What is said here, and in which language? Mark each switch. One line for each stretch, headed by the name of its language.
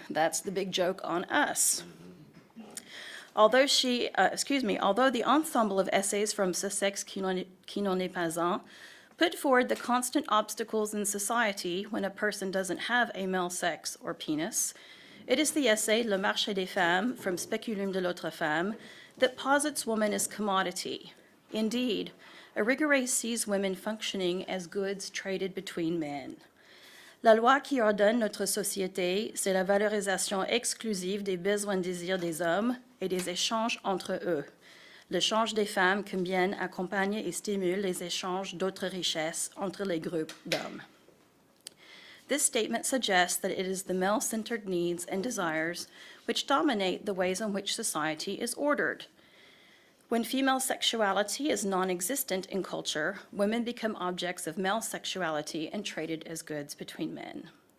English: That's the big joke on us. Although the ensemble of essays from Ce sexe qui n'en est pas un put forward the constant obstacles in society when a person doesn't have a male sex or penis, it is the essay Le Marché des Femmes from Speculum de l'autre femme that posits woman as commodity. Indeed, Irigaray sees women functioning as goods traded between men.
French: La loi qui ordonne notre société, c'est la valorisation exclusive des besoins désirs des hommes et des échanges entre eux. L'échange des femmes convient, accompagne et stimule les échanges d'autres richesses entre les groupes d'hommes.
English: This statement suggests that it is the male-centered needs and desires which dominate the ways in which society is ordered. When female sexuality is non-existent in culture, women become objects of male sexuality and traded as goods between men.